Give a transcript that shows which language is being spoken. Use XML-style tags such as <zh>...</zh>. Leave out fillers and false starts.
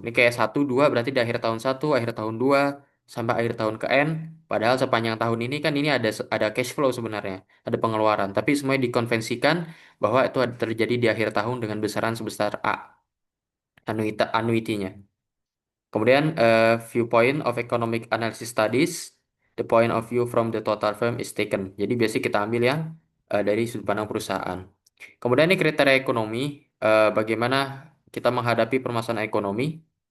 <id>Ini kayak satu dua berarti di akhir tahun satu, akhir tahun dua, sampai akhir tahun ke N. Padahal sepanjang tahun ini kan ini ada cash flow sebenarnya, ada pengeluaran. Tapi semuanya dikonvensikan bahwa itu terjadi di akhir tahun dengan besaran sebesar A, annuity-nya.</id> <en>Kemudian viewpoint of economic analysis studies, the point of view from the total firm is taken.</en> <id>Jadi biasanya kita ambil yang dari sudut pandang perusahaan. Kemudian ini kriteria ekonomi, bagaimana kita menghadapi permasalahan ekonomi.</id>